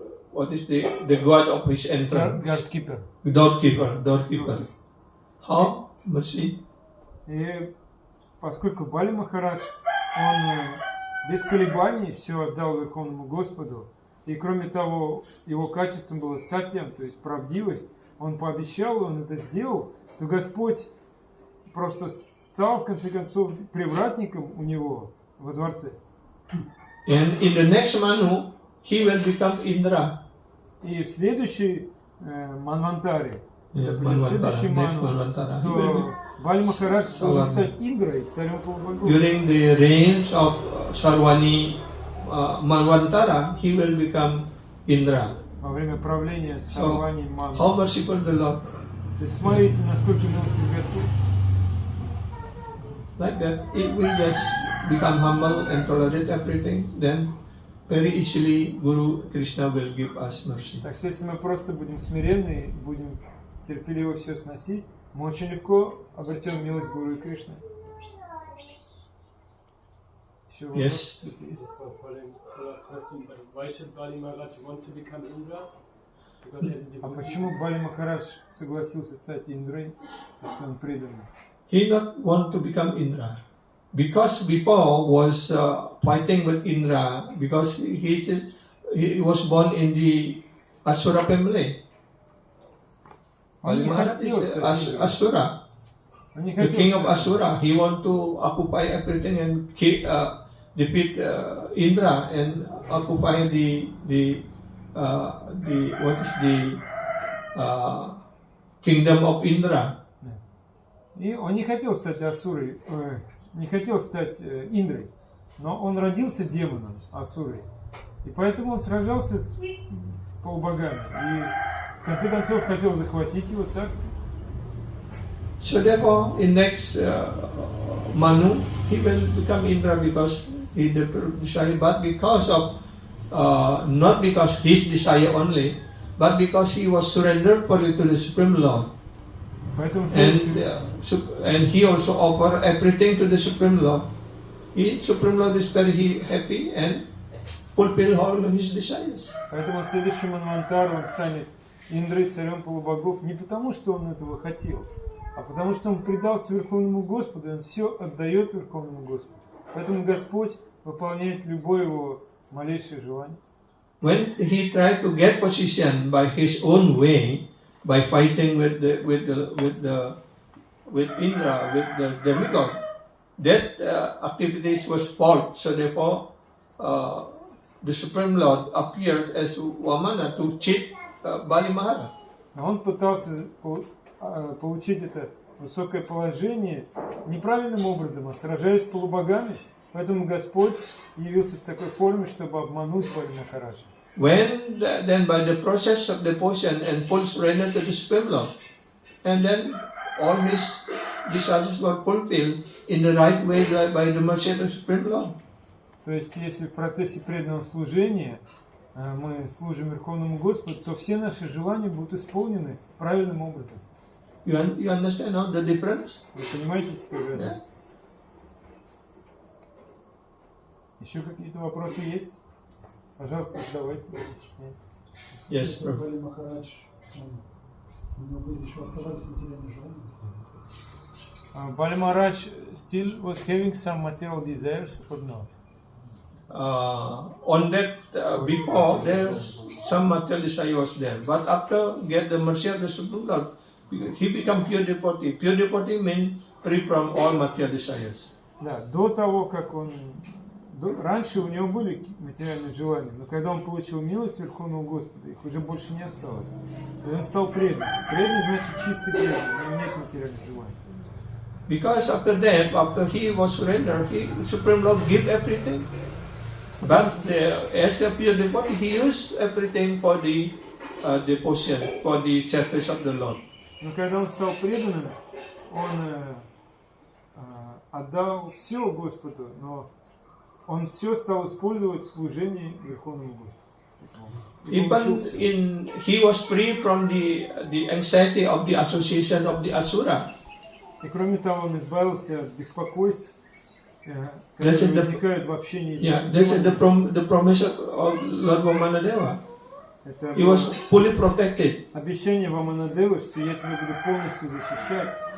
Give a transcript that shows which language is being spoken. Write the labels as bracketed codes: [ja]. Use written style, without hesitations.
[en] What is the god of his entrance? Doorkeeper. Doorkeeper. How mercy? [ru] И поскольку Бали Махарадж, он без колебаний все отдал Верховному Господу, и кроме того, его качеством было сатьям, то есть правдивость, он пообещал, он это сделал, то Господь просто стал, в конце концов, привратником у него во дворце. [en] And in the next Manu, he will become Indra. [ru] И в следующей Манвантаре, следующий Ману, то Бали Махарадж должен стать Индрой, царем полубогов. [en] During the reigns of Sarvani Manvantara, he will become Indra. [ru] Во время правления Сарвани Ману. [en] How merciful the Lord. [ru] То есть смотрите, насколько милостив Господь. [en] Like that, if we just become humble and tolerate everything, then very easily Guru Krishna will give us mercy. [ru] Так что если мы просто будем смиренны, будем терпеливо все сносить, мы очень легко обретем милость Гуру и Кришны. [en] Yes. Why should Bali Maharaj want to become Indra? [ru] А почему Бали Махарадж согласился стать Индрой, если он преданный? [en] he not want to become Indra. Because before was fighting with Indra because he was born in the Asura family. [ru] Он не [en] Maharaj [ru] хотел [en] is [ru] стать Индрой. [en] Asura, [ru] Он не [en] the [ru] хотел [en] king of [ru] стать [en] Asura. He want to occupy everything and defeat Indra and occupy the what is the kingdom of Indra. [ru] И он не хотел стать Асурой, не хотел стать Индрой, но он родился демоном Асурой. И поэтому он сражался с полубогами. И в конце концов хотел захватить его царство. [en] So therefore, in next Manu, he will become Indra because he decided, but because of not because his desire only, but because he was surrendered fully to the Supreme Lord. [ru] Поэтому [en] And he also offered everything to the Supreme Lord. Supreme Lord is very happy and fulfill all his desires. [ru] Поэтому в следующем Манвантаре он станет Индрой, царем полубогов, не потому, что он этого хотел, а потому, что он предался Верховному Господу, и он все отдает Верховному Господу. Поэтому Господь выполняет любое его малейшее желание. [en] When he tried to get position by his own way, by fighting with Indra, with the demigod, that activities was false. So therefore, the Supreme Lord appears as Vamana to cheat Bali Maharaj. [ru] Он пытался получить это высокое положение неправильным образом, а сражаясь с полубогами. Поэтому Господь явился в такой форме, чтобы обмануть Бали Махараджа. [en] When then by the process of devotion and full surrender to the Supreme Lord, and then all his desires were fulfilled in the right way by the mercy of the Supreme Lord. [ru] То есть, если в процессе преданного служения мы служим Верховному Господу, то все наши желания будут исполнены правильным образом. [en] You understand now the difference? [ru] Вы понимаете теперь это? [en] Yeah. [ru] Еще какие-то вопросы есть? Пожалуйста, задавайте. [en] Yes, sir. [ru] Бали Махарадж, у него были еще оставались материальные желания. [en] Bali Maharaj still was having some material desires or not? On that before there's some material desire was there, but after get the mercy of the Supreme Lord, he become pure devotee. Pure devotee means free from all material desires. [ru] Да, до того, как он... Раньше у него были материальные желания, но когда он получил милость Верховного Господа, их уже больше не осталось. И он стал преданным. Преданный значит чистый преданный, не имеет материальных желаний. [en] Because after that, after he was surrendered, Supreme Lord give everything. But as a pure devotee, he used everything for the devotion, for the service of the Lord. [ru] Но когда он стал преданным, он отдал все Господу, но он все стал использовать в служении Верховному Господу. [en] Even he was free from the anxiety of the association of the Asura. [ru] И кроме того, он избавился от беспокойств, которые возникают в общении с [en] Yeah, this is the promise of Lord Vamanadeva. He was fully protected. [ru] Обещание Ваманадевы, что я тебя буду полностью защищать.